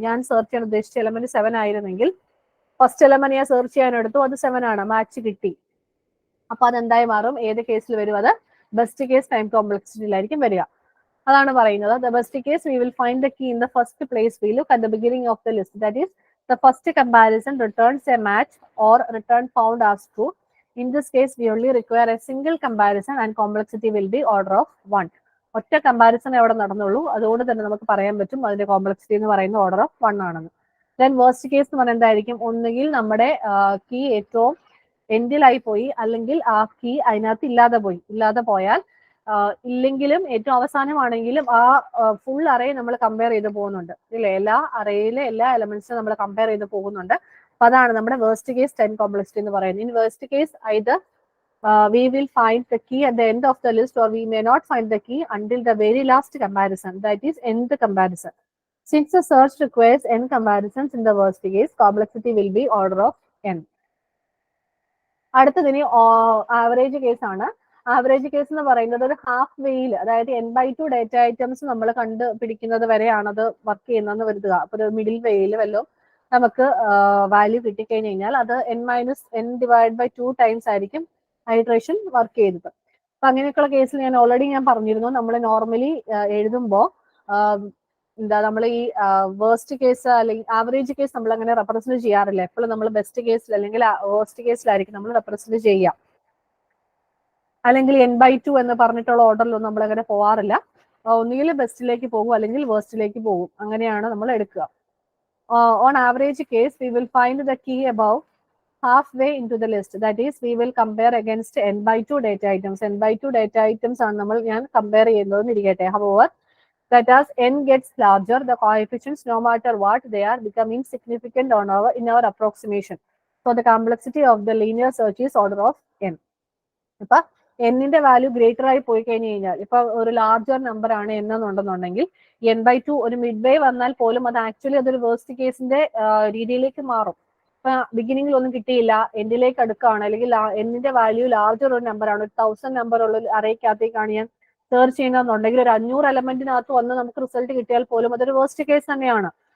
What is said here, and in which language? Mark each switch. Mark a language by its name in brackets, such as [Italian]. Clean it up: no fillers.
[Malayalam] ഞാൻ സെർച്ച് ചെയ്യാൻ ഉദ്ദേശിച്ച എലമെന്റ് 7 ആയിരുന്നെങ്കിൽ ഫസ്റ്റ് എലമെന്റ് ഞാൻ സെർച്ച് ചെയ്യാൻ എടുത്തു, അത് 7 ആണ്, മാച്ച് കിട്ടി. അപ്പൊ അതെന്തായി മാറും, ഏത് കേസിൽ വരും, അത് ബെസ്റ്റ് കേസ് ടൈം കോംപ്ലക്സിറ്റിയിലായിരിക്കും വരിക. അതാണ് പറയുന്നത്. [English] The best case we will find the key in the first place we look at the beginning of the list. That is the first comparison returns a match or return found as true. In this case, we only require a single comparison and complexity will be order of 1. [Malayalam] ഒറ്റ comparison എവിടെ നടന്നുള്ളൂ, അതുകൊണ്ട് തന്നെ നമുക്ക് പറയാൻ പറ്റും അതിന്റെ complexity എന്ന് പറയുന്ന ഓർഡർ ഓഫ് 1 ആണെന്ന്. ദെൻ വേർസ്റ്റ് കേസ് എന്ന് പറയുന്നത് എന്തായിരിക്കും, ഒന്നുകിൽ നമ്മുടെ കീ ഏറ്റവും എൻഡിലായി പോയി അല്ലെങ്കിൽ ആ കീ അതിനകത്ത് ഇല്ലാതെ പോയാൽ ഇല്ലെങ്കിലും ഏറ്റവും അവസാനമാണെങ്കിലും ആ ഫുൾ അറേ നമ്മൾ കമ്പയർ ചെയ്ത് പോകുന്നുണ്ട് ഇല്ലേ, എല്ലാ അറേയിലെ എല്ലാ എലമെന്റ്സും നമ്മൾ കമ്പയർ ചെയ്ത് പോകുന്നുണ്ട്. അപ്പൊ അതാണ് നമ്മുടെ വേർസ്റ്റ് കേസ് ടൈം കോംപ്ലക്സിറ്റി എന്ന് പറയുന്നത്. [English] In worst case either we will find the key at the end of the list or we may not find the key until the very last comparison, that is nth comparison. Since the search requires n comparisons in the worst case, complexity will be order of n. [Malayalam] അടുത്തതിന് average case ആണ്. Average case എന്ന് പറയുന്നത് ഒരു half വേയിൽ, അതായത് n/2 data items നമ്മൾ കണ്ടുപിടിക്കുന്നത് വരെയാണ് അത് വർക്ക് ചെയ്യുന്നതെന്ന് കരുതുക. അപ്പൊ ഒരു മിഡിൽ വേയിൽ വല്ലോ നമുക്ക് വാല്യൂ കിട്ടിക്കഴിഞ്ഞ് കഴിഞ്ഞാൽ അത് n/2 ടൈംസ് ആയിരിക്കും ഹൈഡ്രേഷൻ വർക്ക് ചെയ്തത്. അപ്പൊ അങ്ങനെയൊക്കെയുള്ള കേസിൽ ഞാൻ ഓൾറെഡി പറഞ്ഞിരുന്നു, നമ്മൾ നോർമലി എഴുതുമ്പോൾ നമ്മൾ ഈ വേർസ്റ്റ് കേസ് അല്ലെങ്കിൽ ആവറേജ് കേസ് നമ്മൾ അങ്ങനെ റെപ്രസെന്റ് ചെയ്യാറില്ല. എപ്പോഴും നമ്മൾ ബെസ്റ്റ് കേസിൽ അല്ലെങ്കിൽ വേർസ്റ്റ് കേസിലായിരിക്കും നമ്മൾ റെപ്രസെന്റ് ചെയ്യുക. അല്ലെങ്കിൽ n/2 എന്ന് പറഞ്ഞിട്ടുള്ള ഓർഡറിലൊന്നും നമ്മൾ അങ്ങനെ പോവാറില്ല. ഒന്നുകിൽ ബെസ്റ്റിലേക്ക് പോകും അല്ലെങ്കിൽ വേർസ്റ്റിലേക്ക് പോകും, അങ്ങനെയാണ് നമ്മൾ എടുക്കുക. [English] On average case, we will find the key above halfway into the list. That is, we will compare against n/2 data items. [Malayalam] n/2 data items ആണ് നമ്മൾ ഞാൻ കമ്പയർ ചെയ്യുന്നതെന്ന് ഇരിക്കട്ടെ. [English] However, that as n gets larger, the coefficients, no matter what they are, become insignificant in our approximation. So the complexity of the linear search is order of n. [Malayalam] ഇപ്പൊ എന്നിന്റെ value greater ആയി പോയി കഴിഞ്ഞു കഴിഞ്ഞാൽ, ഇപ്പൊ ഒരു larger number ആണ് n എന്നുണ്ടെന്നുണ്ടെങ്കിൽ n/2 ഒരു മിഡ് വേ വന്നാൽ പോലും അത് ആക്ച്വലി അതൊരു വേർസ്റ്റ് കേസിന്റെ രീതിയിലേക്ക് മാറും. ഇപ്പൊ ബിഗിനിങ്ങിൽ ഒന്നും കിട്ടിയില്ല, എൻഡിലേക്ക് അടുക്കുകയാണ്, അല്ലെങ്കിൽ എന്നിന്റെ വാല്യൂ ലാർജർ ഒരു നമ്പർ ആണ്, 1000 നമ്പർ ഉള്ള അറേക്കകത്തേക്കാണ് ഞാൻ സെർച്ച് ചെയ്യുന്നതെന്നുണ്ടെങ്കിൽ ഒരു 500 എലമെന്റിനകത്ത് വന്ന് നമുക്ക് റിസൾട്ട് കിട്ടിയാൽ പോലും അതൊരു വേർസ്റ്റ് കേസ് തന്നെയാണ്.